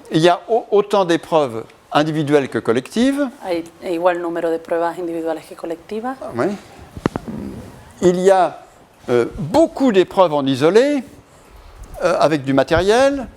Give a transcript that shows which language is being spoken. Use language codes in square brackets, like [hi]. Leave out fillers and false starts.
[fr] Il y a autant d'épreuves individuelles que collectives. [es] Hay igual número de pruebas individuales que colectivas. [fr] Oui. Il y a beaucoup d'épreuves en isolé, avec du matériel.